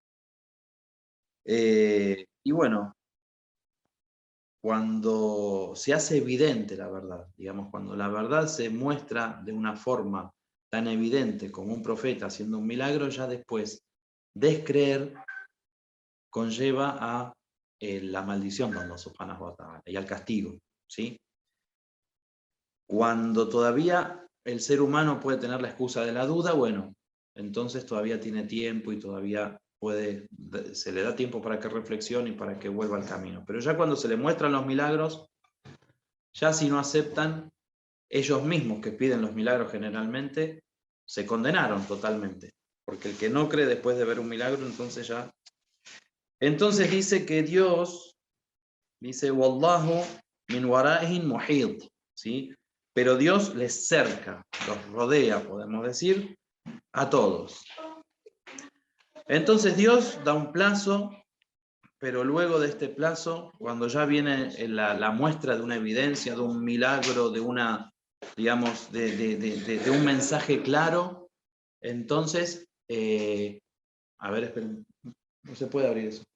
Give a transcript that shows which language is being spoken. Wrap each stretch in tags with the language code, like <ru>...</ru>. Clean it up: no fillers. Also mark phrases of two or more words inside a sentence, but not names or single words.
<es>Y bueno, cuando se hace evidente la verdad, digamos, cuando la verdad se muestra de una forma tan evidente como un profeta haciendo un milagro, ya después descreer conlleva a la maldición de</es> <ar>الله سبحانه وتعالى</ar> <es>y al castigo, ¿sí? Cuando todavía el ser humano puede tener la excusa de la duda, bueno, entonces todavía tiene tiempo y todavía se le da tiempo para que reflexione y para que vuelva al camino. Pero ya cuando se le muestran los milagros, ya si no aceptan, ellos mismos que piden los milagros generalmente, se condenaron totalmente. Porque el que no cree después de ver un milagro, entonces ya... Entonces dice que Dios, dice,</es> <ar>والله من ورائهم محيط,</ar> <es>¿sí? Pero Dios les cerca, los rodea, podemos decir, a todos. Entonces Dios da un plazo, pero luego de este plazo, cuando ya viene la muestra de una evidencia, de un milagro, de una, digamos, de un mensaje claro, entonces, a ver, esperen, no se puede abrir eso.</es>